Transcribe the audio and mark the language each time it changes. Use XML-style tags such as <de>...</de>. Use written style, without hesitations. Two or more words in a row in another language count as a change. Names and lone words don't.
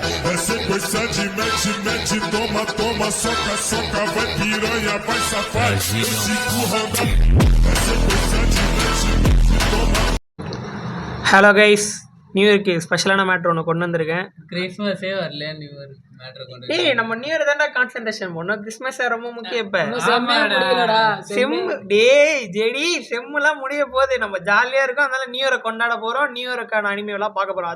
<pt>É sequência de mete, toma, toma, soca, soca, vai piranha, vai safado. Cinco roda. É sequência de mete, toma.</pt> <en>hello guys, new yearக்கு</en> <ta>ஸ்பெஷலான மேட்ரு ஒன்று கொண்டு வந்திருக்கேன். கிறிஸ்மஸே வரல,</ta> <en>new year</en> <ta>மேட்ரு கொண்டு டேய், நம்ம</ta> <en>new year</en> <ta>தான்டா கான்சென்ட்ரேஷன் பண்ணோம். கிறிஸ்மஸ் ரொம்ப முக்கியம். இப்போ செம் டேய் ஜெடி செம்முலாம் முடிய போகுது. நம்ம ஜாலியாக இருக்கோம், அதனால</ta> <en>new yearஐ</en> <ta>கொண்டாட போகிறோம்.</ta> <en>new yearக்கான</en> <ta>அனிமேலாம் பார்க்க போகிறோம்.</ta>